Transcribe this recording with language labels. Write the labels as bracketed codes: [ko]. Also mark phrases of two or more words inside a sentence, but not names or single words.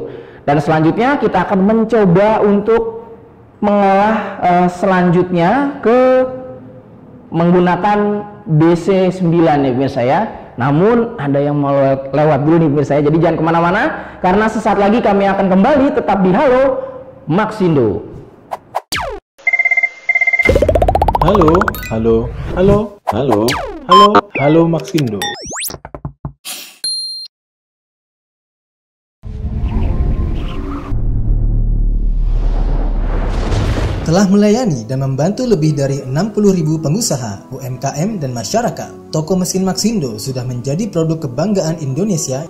[id] Dan selanjutnya kita akan mencoba untuk mengolah selanjutnya ke menggunakan BC9 nih pemirsa ya. Namun ada yang mau lewat dulu nih pemirsa ya. Jadi jangan kemana-mana, karena sesaat lagi kami akan kembali tetap di Halo Maxindo. Halo, halo, halo, halo, halo, halo Maxindo. Telah melayani dan membantu lebih dari 60.000 pengusaha, UMKM, dan masyarakat. Toko mesin Maxindo sudah menjadi produk kebanggaan Indonesia.